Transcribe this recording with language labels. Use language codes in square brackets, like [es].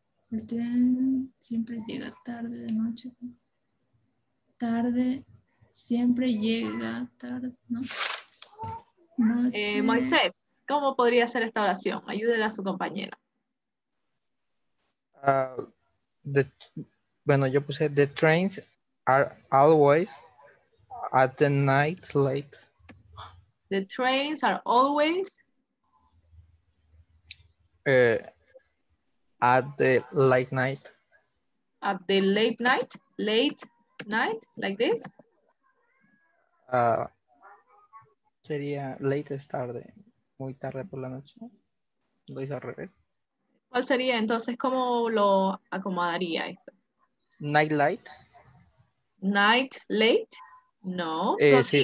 [es] Usted siempre llega tarde de noche. Tarde, siempre llega tarde, ¿no? Noche. Moisés, ¿cómo podría ser esta oración? Ayúdele a su compañera. Bueno, yo puse [en] the trains are always at the night late. The trains are always At the late night. at the late night, like this. [es] Sería late es tarde, muy tarde por la noche. Lo hice al revés. ¿Cuál sería entonces? ¿Cómo lo acomodaría esto? [en] Night light. Night late? No. [es] Sí,